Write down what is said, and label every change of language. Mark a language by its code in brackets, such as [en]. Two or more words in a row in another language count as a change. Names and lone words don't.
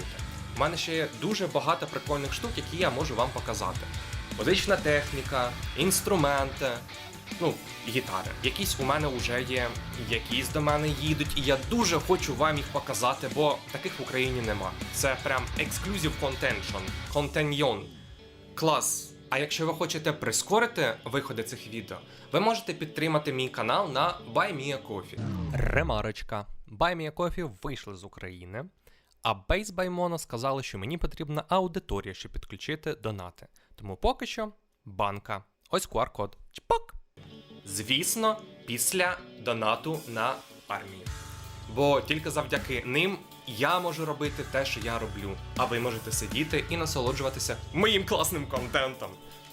[uk] У мене ще є дуже багато прикольних штук, які я можу вам показати. Музична техніка, інструменти, гітари. Якісь у мене вже є, якісь до мене їдуть, і я дуже хочу вам їх показати, бо таких в Україні нема. Це прям [en] exclusive contention. [uk] Клас! А якщо ви хочете прискорити виходи цих відео, ви можете підтримати мій канал на Buy Me a Coffee. Ремарочка. Buy Me a Coffee вийшли з України, а Base by Mono сказали, що мені потрібна аудиторія, щоб підключити донати. Тому поки що банка. Ось QR-код. Чпок! Звісно, після донату на армію. Бо тільки завдяки ним я можу робити те, що я роблю, а ви можете сидіти і насолоджуватися моїм класним контентом.